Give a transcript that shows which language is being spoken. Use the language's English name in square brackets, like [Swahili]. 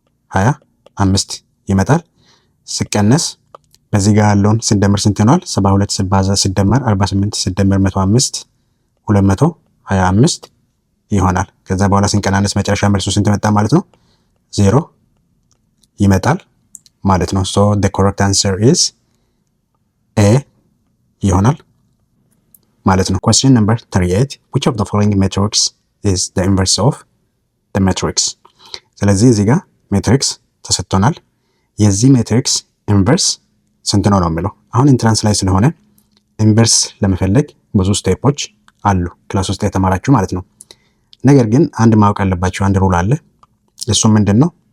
[Amharic] 225 ይመጣል። ሲቀነስ በዚህ ጋር ያለውን ስንደምር ስንት ይሆናል? 72 ሲባዛ ሲደመር 48 ሲደመር 105 225 ይሆናል። ከዛ በኋላ ስንቀናነስ መጨረሻ መልሱ ስንት መጣ ማለት ነው? 0 ይመጣል ማለት ነው። [English] the correct answer is A [Amharic] ይሆናል ማለት ነው። [English] question number 38 which of the following matrix is the inverse of the matrix? [Amharic] ስለዚህ እዚህ ጋር ሜትሪክስ ተሰጥቶናል። የዚህ ሜትሪክስ ኢንቨርስ ስንት ነው የሚለው። አሁን ኢንትራንስ ላይ ስለሆነ ኢንቨርስ ለመፈለግ ብዙ ስቴፖች አሉ ክላስ ውስጥ የተማራችሁ ማለት ነው። ነገር ግን አንድ ማወቅ ያለባችሁ አንድ ሩል አለ። እሱ ምንድን ነው?